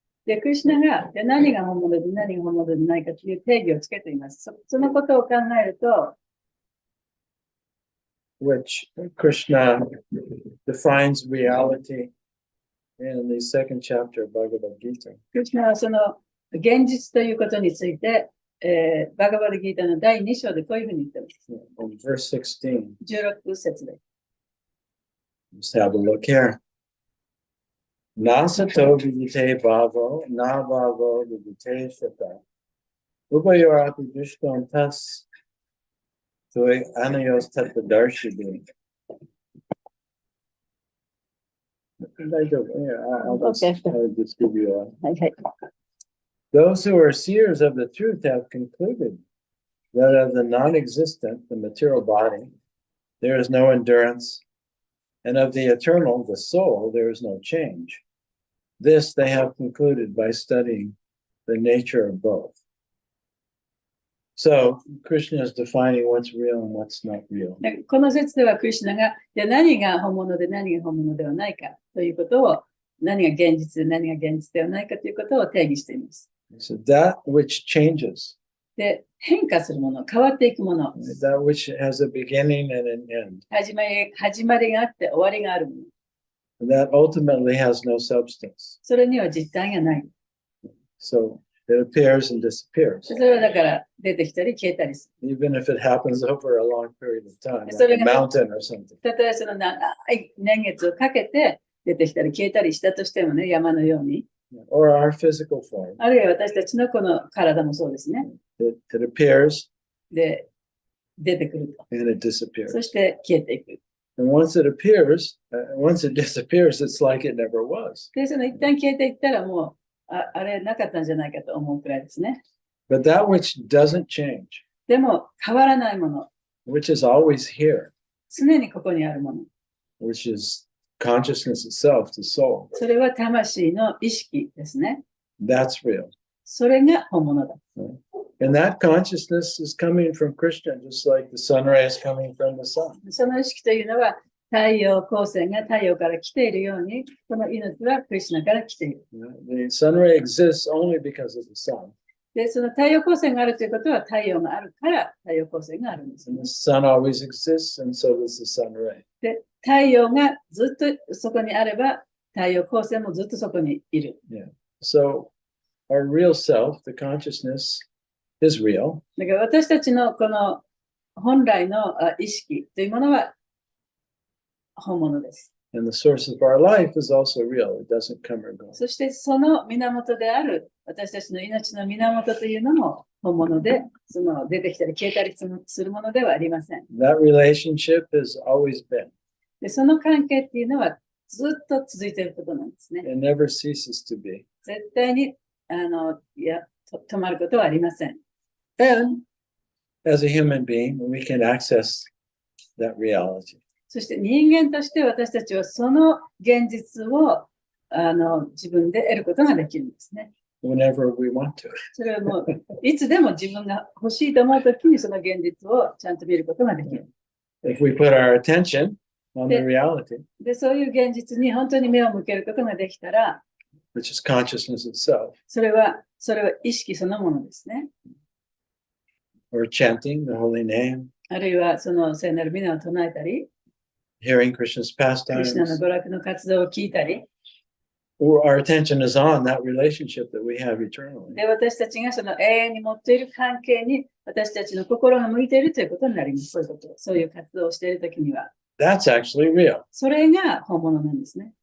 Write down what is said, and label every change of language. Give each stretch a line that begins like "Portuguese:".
Japanese: で、クリシュナが何が本物で何が本物でないかという定義をつけています。そのことを考えると、
English: which Krishna defines reality in the second chapter of Bhagavad Gita.
Japanese: クリシュナはその現実ということについて、バガバダギータの第2章でこういうふうに言っています。
English: In verse 16,
Japanese: 16節で。
English: let's have a look here.
Sanskrit: Nasato vidite bhavo, na bhavo vidite shata. Ubayorapi dushton tas tui anayos tattadarshidi.
English: I'll just give you a...
Japanese: はいはい。
English: Those who are seers of the truth have concluded that of the non-existent, the material body, there is no endurance, and of the eternal, the soul, there is no change. This they have concluded by studying the nature of both. So, Krishna is defining what's real and what's not real.
Japanese: でこの説ではクリシュナが何が本物で何が本物ではないかということを、何が現実で何が現実ではないかということを定義しています。
English: So that which changes,
Japanese: で、変化するもの、変わっていくもの、
English: that which has a beginning and an end,
Japanese: 始まりがあって終わりがあるもの、
English: that ultimately has no substance.
Japanese: それには実体がない。
English: So it appears and disappears,
Japanese: それはだから出てきたり消えたりす
English: even if it happens over a long period of time, So like a we're gonna- mountain or something.
Japanese: る。たとえその長い年月をかけて出てきたり消えたりしたとしてもね、山のように。
English: Or our physical form.
Japanese: あるいは私たちのこの体もそうですね。
English: It appears
Japanese: で、出てくると。
English: and it disappears.
Japanese: そして消えていく。
English: And once it appears, once it disappears, it's like it never was.
Japanese: で、その一旦消えていったらもう、あれなかったんじゃないかと思うくらいですね。
English: But that which doesn't change,
Japanese: でも変わらないもの、
English: which is always here,
Japanese: 常にここにあるもの、
English: which is consciousness itself, the soul,
Japanese: それは魂の意識ですね。
English: that's real.
Japanese: それが本物だ。
English: And that consciousness is coming from Krishna, just like the sun ray is coming from the sun.
Japanese: その意識というのは太陽光線が太陽から来ているように、この命はクリシュナから来ている。
English: The sun ray exists only because of the sun.
Japanese: で、その太陽光線があるということは太陽があるから太陽光線があるんです、
English: And
Japanese: ね。
English: the sun always exists, and so does the sun ray.
Japanese: で、太陽がずっとそこにあれば太陽光線もずっとそこにいる。
English: So our real self, the consciousness, is real.
Japanese: だから私たちのこの本来の意識というものは本物です。
English: And the source of our life is also real. It doesn't come or go.
Japanese: そしてその源である私たちの命の源というのも本物で、その出てきたり消えたりするものではありません。
English: That relationship has always been.
Japanese: で、その関係っていうのはずっと続いていることなんですね。
English: It never ceases to be.
Japanese: 絶対に止まることはありません。
English: And as a human being, we can access that reality.
Japanese: そして人間として私たちはその現実を自分で得ることができるんですね。
English: Whenever we want to.
Japanese: それはもういつでも自分が欲しいと思うときにその現実をちゃんと見ることができる。
English: If we put our attention on the reality,
Japanese: で、そういう現実に本当に目を向けることができたら、
English: which is consciousness itself,
Japanese: それは意識そのものですね。
English: or chanting the holy name,
Japanese: あるいはその聖なる皆を唱えたり、
English: hearing Krishna's
Japanese: クリシュナの
English: pastimes,
Japanese: 娯楽の活動を聞いたり、
English: or our attention is on that relationship that we have eternally.
Japanese: で、私たちがその永遠に持っている関係に私たちの心が向いているということになります。そういうこと、そういう活動をしているときには。
English: That's actually real
Japanese: それが本物なんですね。